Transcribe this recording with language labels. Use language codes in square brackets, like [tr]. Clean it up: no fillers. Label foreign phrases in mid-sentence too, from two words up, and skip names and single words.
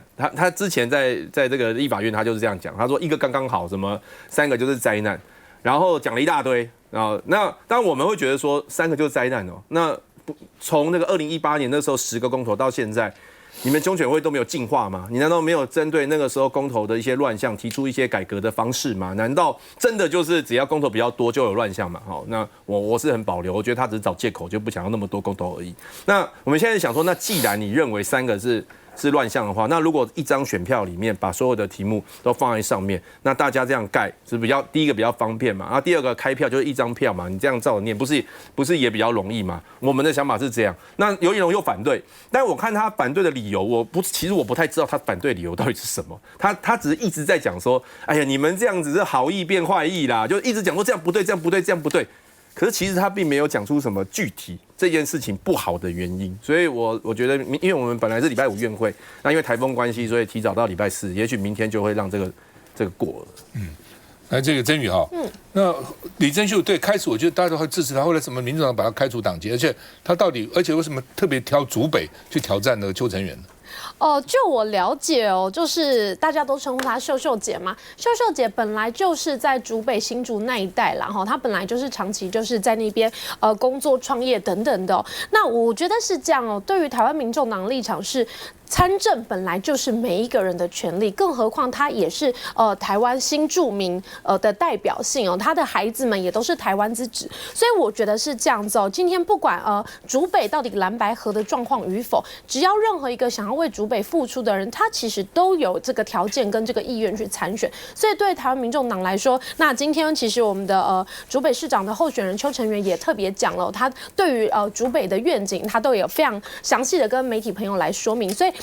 [zh] 他之前在這個立法院，他就是這樣講。他說1個剛剛好，什麼3個就是災難，然後講了一大堆。然後那當然我們會覺得說3個就是災難哦。那從那個2018年那時候10個公投到現在，你們中選會都沒有進化嗎？你難道沒有針對那個時候公投的一些亂象提出一些改革的方式嗎？難道真的就是只要公投比較多就有亂象嗎？好，那我是很保留，我覺得他只是找借口，就不想要那麼多公投而已。那我们現在想說，那既然你認為3個是亂象的話，那如果一張選票裡面把所有的題目都放在上面，那大家這樣蓋是比較第一個比較方便嘛，然後第二個開票就是1張票嘛，你這樣照着念不是也比較容易嗎？我們的想法是這樣。那游盈隆又反對，但我看他反對的理由，其實我不太知道他反對理由到底是什麼。他只是一直在講說，哎呀，你們這樣子是好意變壞意啦，就一直講說這樣不對，這樣不對，這樣不對。可是其實他並沒有講出什麼具體這件事情不好的原因，所以我覺得，因為我們本來是禮拜5院會，那因為颱風關係，所以提早到禮拜4，也許明天就會讓這個過了。來這個曾宇哈，那李珍秀對開始我覺得大家都會支持他，後來什麼民眾黨把他開除黨籍，而且他到底，而且為什麼特別挑竹北去挑戰那個邱成元呢？就我了解哦，就是大家都称呼她秀秀姐嘛。秀秀姐本来就是在竹北新竹那一帶啦，哈，她本來就是長期就是在那邊工作、創業等等的。那我覺得是這樣哦，對於台灣民眾黨的立場是。參政本來就是每一個人的權利，更何況他也是台灣新住民的代表性哦，他的孩子們也都是台灣之子，所以我覺得是這樣子哦。今天不管竹北到底藍白合的狀況與否，只要任何一個想要為竹北付出的人，他其實都有這個條件跟這個意願去參選。所以對台灣民眾黨來說，那今天其實我們的竹北市長的候選人邱成元也特別講了，他對於竹北的願景，他都有非常詳細的跟媒體朋友來說明，所以。